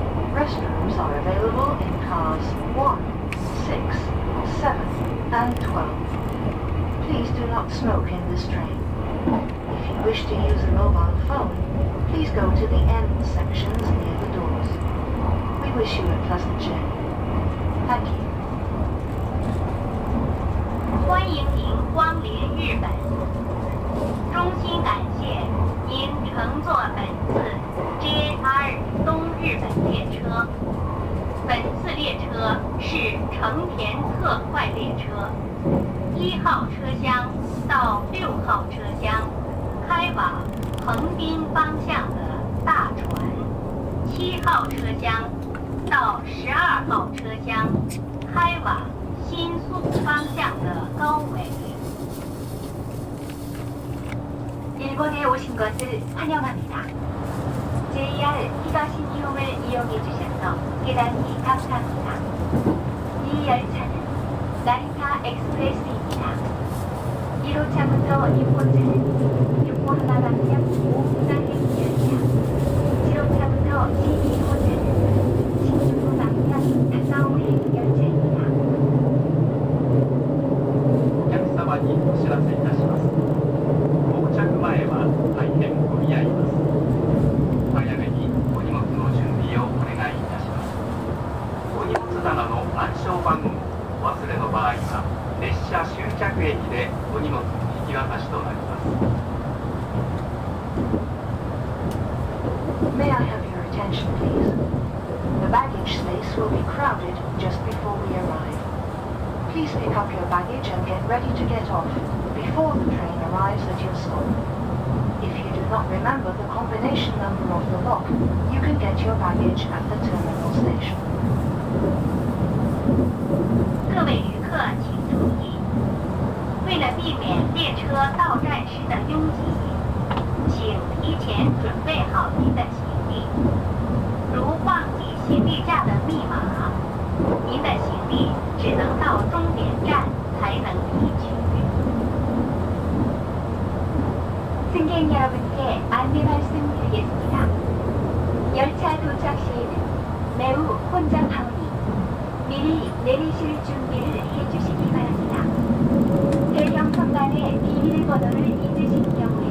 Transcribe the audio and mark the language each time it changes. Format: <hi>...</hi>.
<en>Restrooms are available in cars 1, 6, 7, and 12. Please do not smoke in this train. If you wish to use a mobile phone, please go to the end sections near the doors. We wish you a pleasant journey. Thank you.</en> <zh>欢迎您光临日本，衷心感谢您乘坐本次 JR 东日本列车。本次列车是成田特快列车，1号车厢到6号车厢开往横滨方向的大船，7号车厢到12号车厢开往新宿方向的高尾。</zh> <ko>일본에 오신 것을 환영합니다. JR 히가시니홈을 이용해 주셔서 대단히 감사합니다. 이 열차는 나리타 엑스프레스입니다. 1호차부터 6호차는 요코하마 방향 오후나행 열차, 7호차부터 12호차는 신주쿠 방향 타카오행 열차입니다.</ko> <ja>お客様にお知らせいたします。到着前は大変混み合います。早めにお荷物の準備をお願いいたします。お荷物棚の暗証番号をお忘れの場合は列車終着駅でお荷物の引き渡しとなります。</ja> <en>May I have your attention, please? The baggage space will be crowded just before we arrive. Please pick up your baggage and get ready to get off before the train arrives at your stop. If you do not remember the combination number of the lock, you can get your baggage at the terminal station.</en> <zh>各位旅客请注意，为了避免列车到站时的拥挤，请提前准备好您的行李。如忘记行李架的密码，您的行李只能到终点站才能提取。</zh> <ko>승객 여러분께 안내 말씀드리겠습니다. 열차 도착 시에는 매우 혼잡하오니 미리 내리실 준비를 해주시기 바랍니다. 대형 선반의 비밀번호를 잊으신 경우</ko>